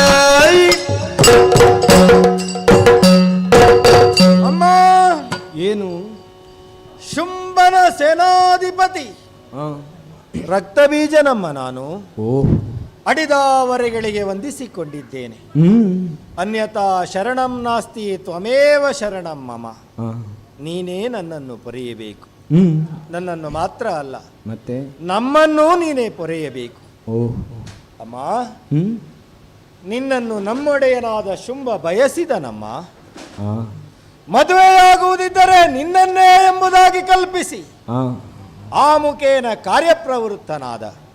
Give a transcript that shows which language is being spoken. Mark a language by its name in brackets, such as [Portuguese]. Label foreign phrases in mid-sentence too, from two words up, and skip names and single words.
[Kannada] ಅಮ್ಮ, ಏನು? ಶುಂಭನ ಸೇನಾಧಿಪತಿ ರಕ್ತಬೀಜ ನಮ್ಮ ನಾನು ಅಡಿದಾವರೆಗಳಿಗೆ ವಂದಿಸಿಕೊಂಡಿದ್ದೇನೆ. [Sanskrit] ಅನ್ಯತಾ ಶರಣಂ ನಾಸ್ತಿ ತ್ವಮೇವ ಶರಣಂ ಮಮ. [Kannada] ನೀನೇ ನನ್ನನ್ನು ಪೊರೆಯಬೇಕು. ನನ್ನನ್ನು ಮಾತ್ರ ಅಲ್ಲ, ಮತ್ತೆ ನಮ್ಮನ್ನೂ ನೀನೇ ಪೊರೆಯಬೇಕು. ಅಮ್ಮ, ನಿನ್ನನ್ನು ನಮ್ಮೊಡೆಯನಾದ ಶುಂಭ ಬಯಸಿದನಮ್ಮ. ಮದುವೆಯಾಗುವುದಿದ್ದರೆ ನಿನ್ನನ್ನೇ ಎಂಬುದಾಗಿ ಕಲ್ಪಿಸಿ ಆ ಮುಖೇನ ಕಾರ್ಯಪ್ರವೃತ್ತನಾದ.